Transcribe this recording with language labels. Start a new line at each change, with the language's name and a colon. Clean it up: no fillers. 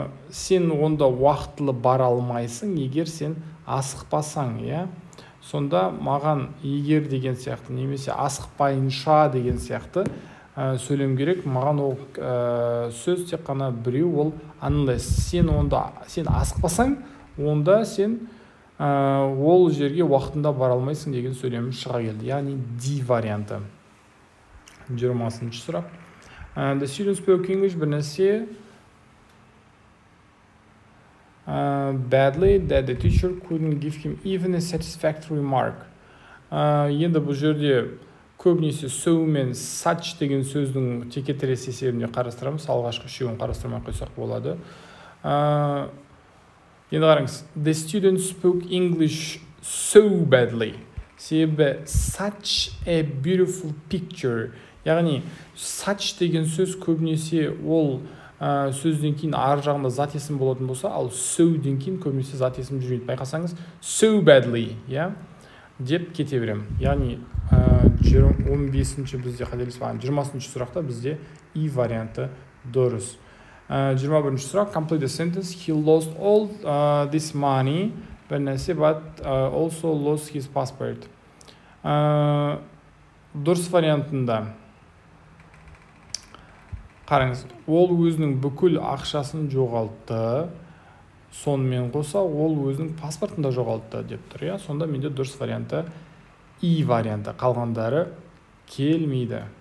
Kazakh: Сен онда уақытылы бара алмайсың, егер сен асықпасаң, Сонда маған егер деген сияқты, немесе асықпайынша деген сияқты сөйлем керек. Маған ол сөз тек қана біреу, ол unless. Сен асықпасаң, онда сен ол жерге уақытында бара алмайсың деген сөйлем шыға келді. Яғни D варианты. 20-ші сұрақ.
English: The student spoke English
Kazakh: бір нәрсе
English: badly that the teacher couldn't give him even a satisfactory mark.
Kazakh: Енді бұл жерде көбінесе so мен such деген сөздің текетірес есебінде қарастырамыз. Алғашқы үшеуін қарастырмай қойсақ болады. Енді қараңыз.
English: The student spoke English so badly.
Kazakh: Себебі
English: such a beautiful picture.
Kazakh: Яғни such деген сөз көбінесе ол сөзден кейін ар жағында зат есім болатын болса, ал so-ден кейін көбінесе зат есім жүрмейді. Байқасаңыз, so badly, деп кете берем. Яғни 15-ші бізде қателеспеген, 20-ші сұрақта бізде и варианты дұрыс. 21-ші сұрақ.
English: Complete the sentence. He lost all this money,
Kazakh: бір нәрсе,
English: but also lost his passport.
Kazakh: Дұрыс вариантында қараңыз, ол өзінің бүкіл ақшасын жоғалтты, сонымен қоса ол өзінің паспортын да жоғалтты деп тұр. Сонда менде дұрыс варианты и варианты. Қалғандары келмейді.